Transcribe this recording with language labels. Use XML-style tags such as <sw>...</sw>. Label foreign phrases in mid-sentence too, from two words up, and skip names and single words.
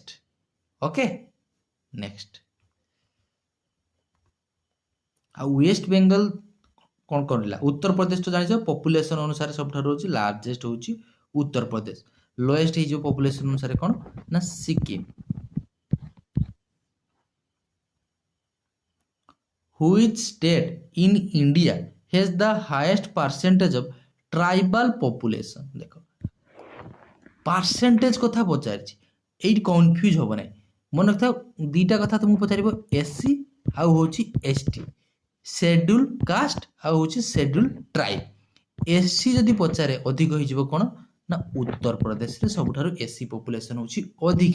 <or>ଓକେ, ନେକ୍ସଟ ଆଉ ୱେଷ୍ଟ ବେଙ୍ଗଲ କ'ଣ କରିଲା? ଉତ୍ତରପ୍ରଦେଶ ତ ଜାଣିଛ ପପୁଲେସନ ଅନୁସାରେ ସବୁଠାରୁ ହେଉଛି ଲାର୍ଜେଷ୍ଟ ହେଉଛି ଉତ୍ତରପ୍ରଦେଶ। ଲୋଏଷ୍ଟ ହେଇଯିବ ପପୁଲେସନ ଅନୁସାରେ କ'ଣ ନା ସିକିମ୍।</or> <en>Which state in India has the highest percentage of tribal population?</en> <or>ଦେଖ ପାର୍ସେଣ୍ଟେଜ କଥା ପଚାରିଛି, ଏଇଠି କନଫ୍ୟୁଜ ହେବ ନାହିଁ। ମନେ ରଖିଥାଉ ଦୁଇଟା କଥା ତୁମକୁ ପଚାରିବ SC ଆଉ ହେଉଛି ST,</or> <en>schedule caste</en> <or>ଆଉ ହେଉଛି</or> <en>schedule tribe.</en> <or>SC ଯଦି ପଚାରେ ଅଧିକ ହେଇଯିବ କ'ଣ ନା ଉତ୍ତରପ୍ରଦେଶରେ ସବୁଠାରୁ</or> <en>SC population</en> <or>ହେଉଛି ଅଧିକା।</or>